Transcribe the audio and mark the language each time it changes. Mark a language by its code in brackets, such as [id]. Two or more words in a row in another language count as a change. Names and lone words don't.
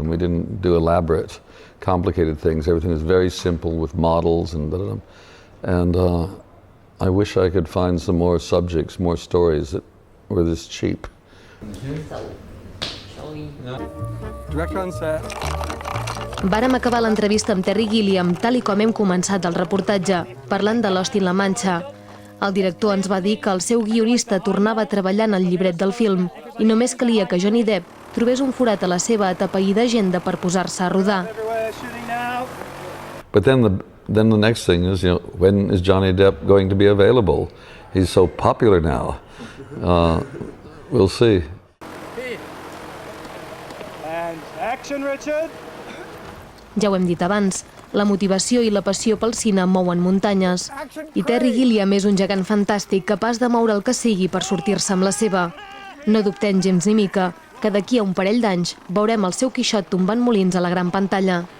[en] We didn't do elaborate, complicated things. Everything was very simple with models and da-da-da. And I wish I could find some more subjects, more stories that were this cheap. Director on set. [ca] Vàrem acabar l'entrevista amb Terry Gilliam tal i com hem començat el reportatge, parlant de Lost in La Mancha. El director ens va dir que el seu guionista tornava a treballar en el llibret del film i només calia que Johnny Depp trobés un forat a la seva atapeïda agenda per posar-se a rodar. [en] But then the next thing is, when is Johnny Depp going to be available? He's so popular now. We'll see. And action, Richard. [ca] Ja ho hem dit abans, la motivació i la passió pel cine mouen muntanyes. I Terry Gilliam és un gegant fantàstic capaç de moure el que sigui per sortir-se amb la seva. No dubtem gens ni mica que d'aquí a un parell d'anys veurem el seu Quixot tombant molins a la gran pantalla.